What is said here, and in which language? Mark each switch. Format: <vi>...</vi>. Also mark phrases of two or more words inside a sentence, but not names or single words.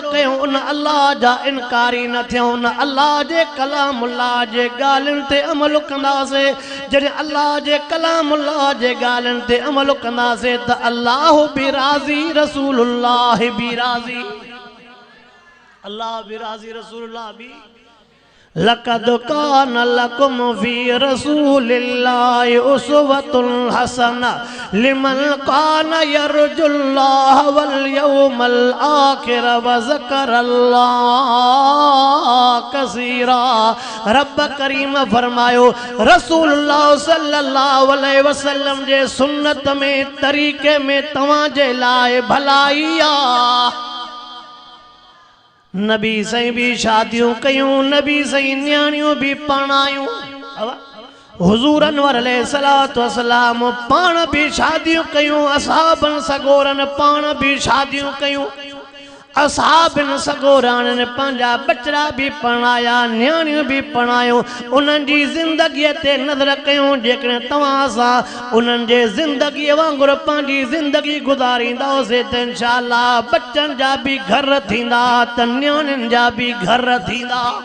<sd>कयूं उन अल्लाह जा इनकारी न थियूं उन अल्लाह जे कलामुल्लाह जे ॻाल्हियुनि ते अमल कंदासीं जॾहिं अल्लाह जे कलामुल्लाह जे ॻाल्हियुनि ते अमल कंदासीं त अल्लाह बि राज़ी रसूलुल्लाह बि राज़ी अल्लाह बि राज़ी रसूलुल्लाह बि</sd> <ar>لقد كان لكم في رسول الله أسوة حسنة لمن كان يرجو الله واليوم الآخر وذكر الله</ar> <sd>कसीरा रब करीम फरमायो रसूलुल्लाह</sd> <ar>صلى الله عليه وسلم</ar> <sd>जे सुन्नत में तरीक़े में तव्हां जे लाइ भलाई आ नबी सही भी शादियों कयूं नबी सही न्याणियों भी पढ़ायूं हुजूर अनवर</sd> <ar>عليه الصلاة والسلام</ar> <sd>पाण भी शादियों कयूं असहाबन सगोरन पाण भी शादियों कयूं असहाबन सगोरान पंहिंजा बचड़ा भी पढ़ाया न्याणियूं भी पढ़ायूं उन्हनि जी ज़िंदगीअ ते नज़र कयूं जेकॾहिं तव्हां सां उन्हनि जे ज़िंदगीअ वांगुरु पंहिंजी ज़िंदगी गुज़ारींदासीं त इंशाअल्लाह बच्चनि जा भी घर थींदा त न्याणियुनि जा भी घर थींदा</sd>